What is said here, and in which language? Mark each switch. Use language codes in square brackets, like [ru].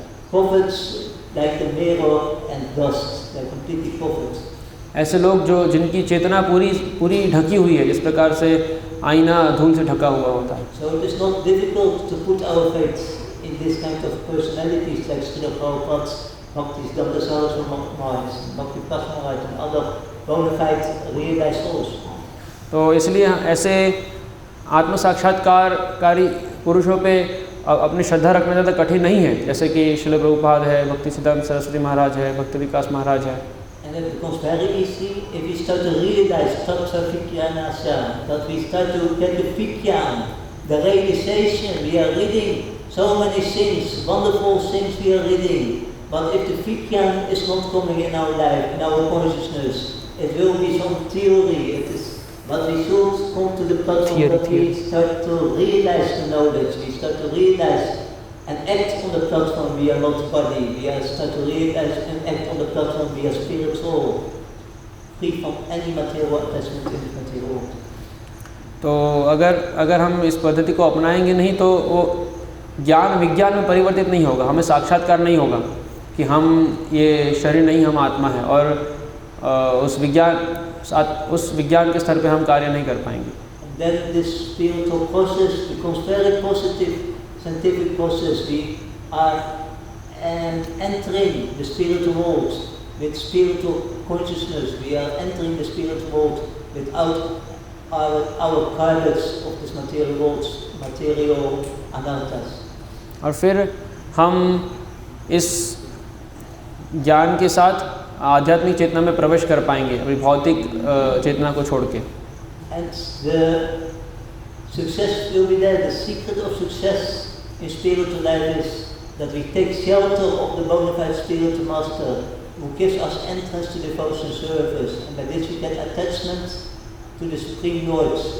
[en] Covered like the mirror and dust. They are completely covered. [hi] ऐसे लोग जो जिनकी चेतना पूरी ढकी हुई है, जिस प्रकार से आईना धूल से ढका हुआ होता है. [en] So it is not difficult to put our faith in this kind of personalities like Srila Prabhupada, Bhakti Saraswati Maharaj, Bhakti Maharaj, and other bona fide realized souls. [hi] तो इसलिए ऐसे आत्म साक्षात्कारकारी पुरुषों पे अपनी श्रद्धा रखना ज़्यादा कठिन नहीं है, जैसे कि श्रील प्रभुपाद है, भक्ति सिद्धांत सरस्वती महाराज है, भक्ति विकास महाराज है. [en] And it becomes very easy if we start to realize Tattva Vikyanasya, that we start to get the Vikyan, the realization. We are reading so many things, wonderful things we are reading, but if the Vikyan is not coming in our life, in our consciousness, it will be some theory. It is But we should come to the platform that we start to realize the knowledge, we start to realize and act on the platform we are not body, we are start to realize and act on the platform we are spiritual, free from any material attachment in the material world. [hi] तो अगर हम इस पद्धति को अपनाएंगे नहीं तो वो ज्ञान विज्ञान में परिवर्तित नहीं होगा, हमें साक्षात्कार नहीं होगा कि हम ये शरीर नहीं, हम आत्मा है, और उस विज्ञान के स्तर पे हम कार्य नहीं कर पाएंगे. [en] Then this spiritual process becomes very positive, scientific process. We are entering the spiritual world with spiritual consciousness. We are entering the spiritual world without our cards of this material world, material anarthas. [hi] और फिर हम इस ज्ञान के साथ आध्यात्मिक चेतना में प्रवेश कर पाएंगे, अभी भौतिक चेतना को छोड़ के. [en] And the success will be there. The secret of success in spiritual life is that we take shelter of the bona fide spiritual master who gives us entrance to devotion service, and by this we get attachment to the Supreme Lord.